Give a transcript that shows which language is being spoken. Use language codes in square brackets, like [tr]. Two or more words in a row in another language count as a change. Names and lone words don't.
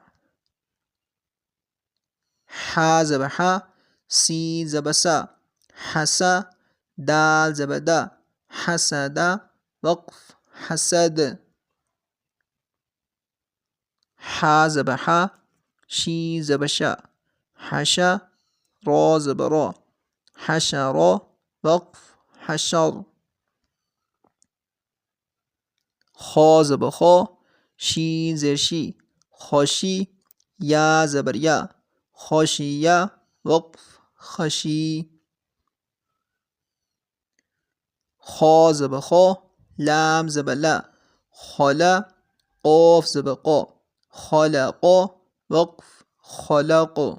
[ur] حا زبر حا، سین زبر سا، حسا، دال زبر دا، حسدا، وقف حسد۔ حا زبر حا، شین زبر شا، حشا، را زبر را، حشرا، وقف حشر۔ خا زبر خا، شین زیر شی، خوشی، یا زبر یا، خوشیا، وقف خشی۔ خا زبر خا، لام زبر لا، خلا، قاف زبر قا، خلقا، وقف خلق۔